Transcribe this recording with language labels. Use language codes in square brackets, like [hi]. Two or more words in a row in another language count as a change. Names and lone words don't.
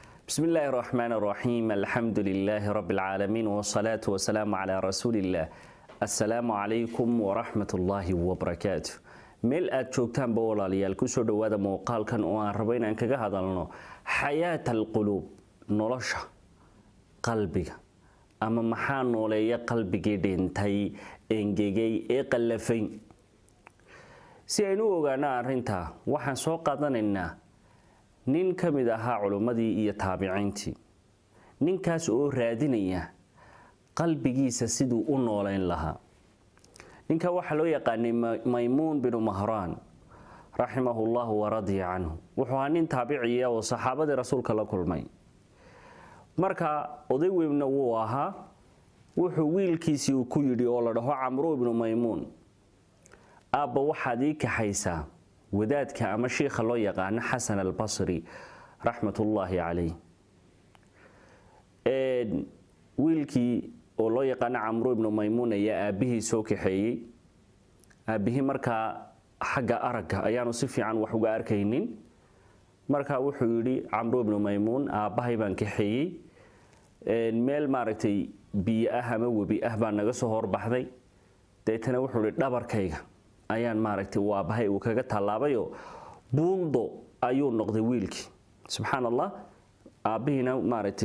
[ar] بسم الله الرحمن الرحيم الحمد لله رب العالمين والصلاة والسلام على رسول الله السلام عليكم ورحمة الله وبركاته [so] meel aad joogtaan ba walaalayaal ku soo dhawaada muuqaalkan oo aan rabo inaan kaga hadalno [ar] حياة القلوب [so] nolosha qalbiga ama maxaa nooleeya qalbigii dhintay engegay ee qallafay si aynu ogaano arrinta waxaan soo qaadanaynaa nin kamid ahaa culimadii iyo taabiciintii ninkaas oo raadinaya qalbigiisa siduu u nooleyn lahaa ninka waxa loo yaqaanay Maymuun bin Mahraan [ar] رحمه الله ورضي عنه [so] wuxuu nin taabiciya oo saxaabada rasuulka la kulmay marka oday weynna wuu ahaa wuxuu wiilkiisii ku yiri oo la dhaho Amr ibn Maymuun aabba waxaad ii kaxaysaa wadaadka ama sheekha loo yaqaan Hasan al-Basri [ar] رحمة الله عليه [so] wiilkii oo loo yaqaan Amr ibn Maymuun ayaa aabihii soo kaxeeyay aabihii marka xagga aragga ayaanu si fiican wax uga arkaynin marka wuxuu yiri Amr ibn Maymuun aabahay baan kaxeeyay meel maaragtay biyo ah ama wabi ah baan naga soo horbaxday deetana wuxuu yiri dhabarkayga ayaan maaragtay waabahay uu kaga talaabayo buundo ayuu noqday wiilkii subhanallah aabihina maaragtay